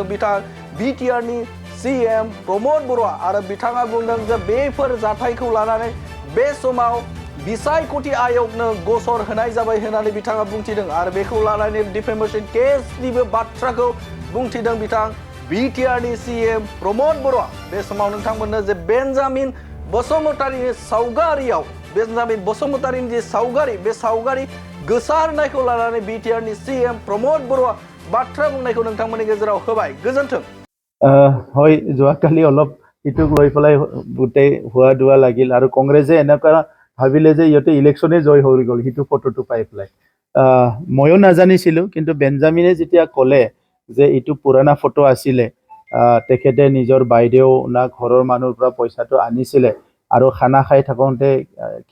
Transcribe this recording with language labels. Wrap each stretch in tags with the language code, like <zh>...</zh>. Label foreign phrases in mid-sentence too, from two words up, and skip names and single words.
<brx>बिथां बिटिआरनि सिएम प्रमद बर'आ आरो बिथाङा बुंदों जे बेफोर जाथायखौ लानानै बे समाव बिसायख'थि आयगनो गसर होनाय जाबाय होननानै बिथाङा बुंथिदों आरो बेखौ लानानै डिफेमेशन केसनिबो बाथ्राखौ बुंथिदों बिथां बिटिआरनि सिएम प्रमद बर'आ बे समाव नोंथांमोननो जे बेन्जामिन बसुमतारीनि जे सावगारि बे सावगारि गोसारनायखौ लानानै बिटिआरनि सिएम प्रमद बर'आ बाथ्रा बुंनायखौ नोंथांमोननि गेजेराव होबाय गोजोन्थों</brx> <as>হয় যোৱাকালি অলপ ইটোক লৈ পেলাই গোটেই হোৱা দোৱা লাগিল আৰু কংগ্ৰেছে এনেকুৱা ভাবিলে যে ইহঁতে ইলেকশ্যনে জয় হৈ গ'ল সিটো ফটোটো পাই পেলাই ময়ো নাজানিছিলোঁ কিন্তু বেঞ্জামিনে যেতিয়া ক'লে যে এইটো পুৰণা ফটো আছিলে তেখেতে নিজৰ বাইদেউ না ঘৰৰ মানুহৰ পৰা পইচাটো আনিছিলে আৰু খানা খাই থাকোঁতে খেলি</as>